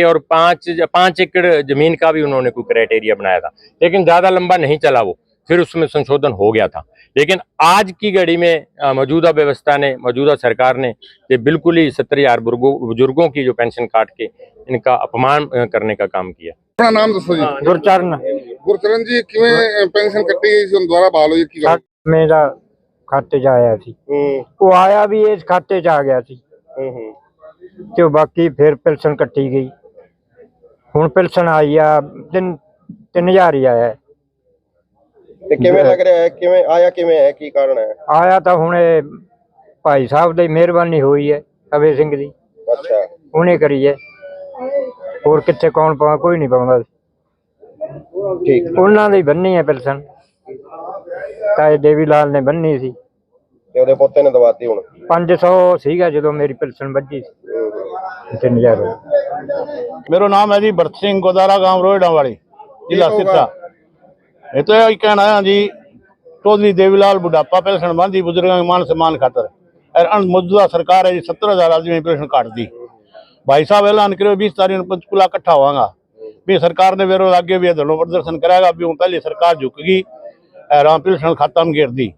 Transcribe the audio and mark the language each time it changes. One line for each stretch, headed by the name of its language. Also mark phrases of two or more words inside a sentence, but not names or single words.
Hindi: और 5 एकड़ जमीन का भी उन्होंने कोई क्राइटेरिया बनाया था, लेकिन ज्यादा लंबा नहीं चला वो, फिर उसमें संशोधन हो गया था। लेकिन आज की घड़ी में मौजूदा व्यवस्था ने, मौजूदा सरकार ने ये बिल्कुल ही 70,000 बुजुर्गों की जो पेंशन काट के इनका अपमान करने का काम किया।
Punjabi: ਅਪਣਾ ਨਾਮ ਦੱਸੋ ਜੀ। गुरचरण ਗੁਰਚਰਨ ਜੀ, ਕਿਵੇਂ ਪੈਨਸ਼ਨ ਕੱਟੀ ਗਈ ਸੀ, ਦੁਬਾਰਾ ਬਹਾਲ ਹੋਈ ਕੀ ਗੱਲ? ਮੇਰਾ ਖਾਤੇ ਚ ਆਇਆ ਸੀ, ਵੋ ਆਇਆ ਭੀ ਇਸ ਖਾਤੇ ਚ ਆ ਗਿਆ ਸੀ, ਤੇ ਬਾਕੀ ਫਿਰ ਪੈਨਸ਼ਨ ਕੱਟੀ ਗਈ। ਹੁਣ ਪੈਨਸ਼ਨ ਆਈ ਆ 3,000 ਹੀ ਆਇਆ। ਤੇ ਕਿਵੇਂ ਲੱਗ ਰਿਹਾ ਹੈ, ਕਿਵੇਂ ਆਇਆ, ਕਿਵੇਂ ਹੈ, ਕੀ ਕਾਰਨ ਹੈ? ਆਇਆ ਤਾਂ ਹੁਣ ਇਹ ਭਾਈ ਸਾਹਿਬ ਦੀ ਮਿਹਰਬਾਨੀ ਹੋਈ ਹੈ, ਅਵੇ ਸਿੰਘ ਦੀ, ਅੱਛਾ, ਉਹਨੇ ਕਰੀ ਹੈ, ਹੋਰ ਕਿੱਥੇ ਕੌਣ ਪਾਉਂਦਾ, ਕੋਈ ਨਹੀਂ ਪਾਉਂਦਾ। ਠੀਕ, ਉਹਨਾਂ ਦੀ ਬੰਨੀ ਹੈ ਪੈਨਸ਼ਨ, ਤਾਏ ਦੇਵੀ ਲਾਲ ਨੇ ਬੰਨੀ ਸੀ, ਤੇ ਉਹਦੇ ਪੋਤੇ ਨੇ ਦਵਾਤੀ ਹੁਣ 500 ਸੀਗਾ ਜਦੋਂ ਮੇਰੀ ਪੈਨਸ਼ਨ ਵੱਜੀ ਸੀ, 3,000
Hindi: मेरा नाम है जी भरत सिंह, गोदारा गांव रोहिड़ा वाली, जिला सिरसा। ये तो यही कहना है जी, चौधरी देवीलाल बुढ़ापा पेंशन बांधी बुजुर्गों के मान सम्मान खातर, और मौजूदा सरकार है जी 70,000 आदमी पेंशन काट दी। भाई साहब ऐलान करो 20 तारीख को पंचकूला इकट्ठा होगा भी, सरकार ने वेरो आगे भी धरना प्रदर्शन कराएगा भी, पहले सरकार झुकेगी और पेंशन खाता में घेर दी।